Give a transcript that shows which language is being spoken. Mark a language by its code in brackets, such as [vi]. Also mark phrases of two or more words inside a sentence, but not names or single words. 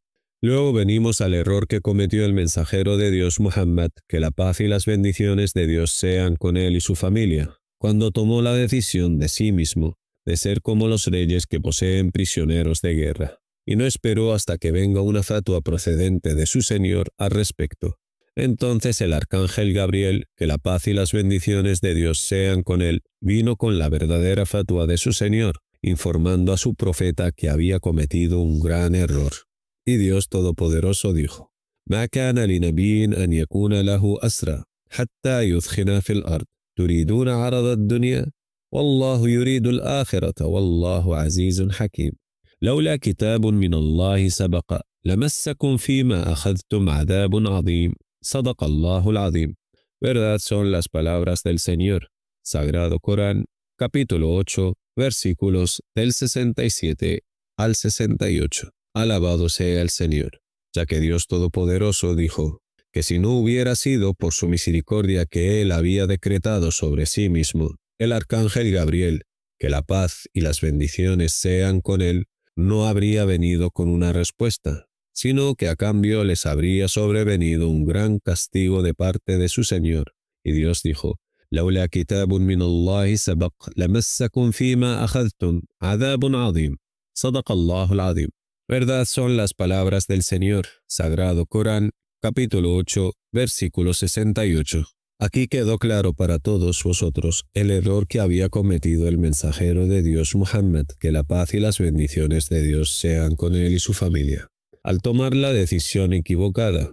[es] Luego venimos al error que cometió el mensajero de Dios Muhammad, que la paz y las bendiciones de Dios sean con él y su familia, cuando tomó la decisión de sí mismo de ser como los reyes que poseen prisioneros de guerra, y no esperó hasta que venga una fatua procedente de su Señor al respecto. Entonces el arcángel Gabriel, que la paz y las bendiciones de Dios sean con él, vino con la verdadera fatua de su Señor, informando a su profeta que había cometido un gran error. Y Dios Todopoderoso dijo: [ar] ما كان لنبي أن يكون له أسرى حتى يثخن في الأرض تريدون عرض الدنيا والله يريد الآخرة والله عزيز حكيم لولا كتاب من الله سبق لمسكم فيما أخذتم عذاب عظيم صدق الله العظيم. [es] Verdad son las palabras del Señor. Sagrado Corán, capítulo 8, versículos del 67 al 68. Alabado sea el Señor, ya que Dios Todopoderoso dijo que si no hubiera sido por su misericordia que Él había decretado sobre sí mismo, el arcángel Gabriel, que la paz y las bendiciones sean con él, no habría venido con una respuesta, sino que a cambio les habría sobrevenido un gran castigo de parte de su Señor. Y Dios dijo, [ar] لولا كتاب من الله سبق لمسكم فيما أخذتم عذاب عظيم صدق الله العظيم. [es] Verdad son las palabras del Señor. Sagrado Corán, capítulo 8, versículo 68. Aquí quedó claro para todos vosotros el error que había cometido el mensajero de Dios Muhammad, que la paz y las bendiciones de Dios sean con él y su familia, al tomar la decisión equivocada.